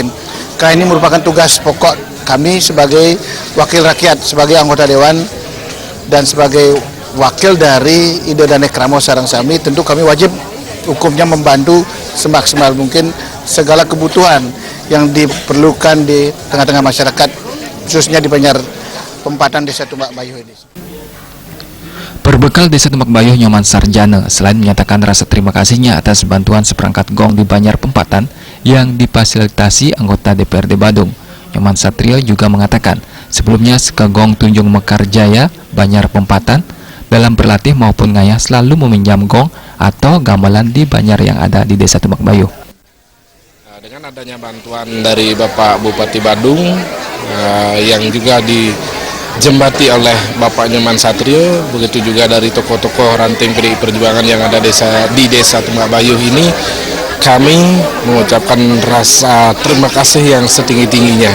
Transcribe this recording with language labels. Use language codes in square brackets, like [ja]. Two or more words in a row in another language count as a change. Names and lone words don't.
[id] Karena ini merupakan tugas pokok kami sebagai wakil rakyat, sebagai anggota dewan, dan sebagai wakil dari Ido dan Ekramo Sarangsami. Tentu kami wajib hukumnya membantu semaksimal mungkin segala kebutuhan yang diperlukan di tengah-tengah masyarakat, khususnya di Banjar Pempatan Desa Tumbak Bayuh ini. Perbekal Desa Tumbak Bayuh Nyoman Sarjana selain menyatakan rasa terima kasihnya atas bantuan seperangkat gong di Banjar Pempatan yang difasilitasi anggota DPRD Badung, Nyoman Satrio juga mengatakan sebelumnya Sekegong Tunjung Mekarjaya, Banjar Pempatan dalam berlatih maupun ngayah selalu meminjam gong atau gamelan di Banjar yang ada di Desa Tumbak Bayuh. Dengan adanya bantuan dari Bapak Bupati Badung yang juga dijembati oleh Bapak Nyoman Satrio, begitu juga dari tokoh-tokoh ranting PDI Perjuangan yang ada di Desa Tumbak Bayuh ini, kami mengucapkan rasa terima kasih yang setinggi-tingginya.